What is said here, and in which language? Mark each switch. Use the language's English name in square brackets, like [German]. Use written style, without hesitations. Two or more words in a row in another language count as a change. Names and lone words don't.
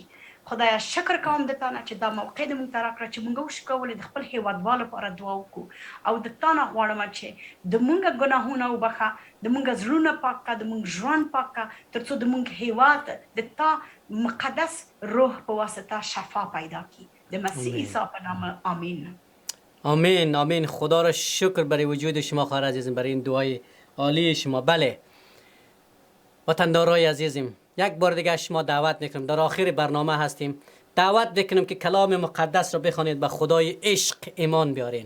[Pashto] خدایا شکر کوم د تا نه چې دا موقع د موږ ته راکړه چې موږ وشو کولی د خپل هېوادوالو لپاره دعا وکړو او د تا نه غواړم چې د موږ ګناهونه وبخه، د موږ زړونه پاک کړه، د موږ ژوند پاک کړه تر څو د موږ هېواد د تا مقدس روح په واسطه شفا پیدا کړي، د مسیح عیسی په نام آمین. [Persian] آمین آمین. خدا را شکر برای وجود شما خواهر عزیزم، برای این دعای عالی شما. بله وطندارای عزیزم، یک بار دیگه شما دعوت میکنم، در آخر برنامه هستیم، دعوت میکنم که کلام مقدس رو بخوانید، به خدای عشق ایمان بیارین.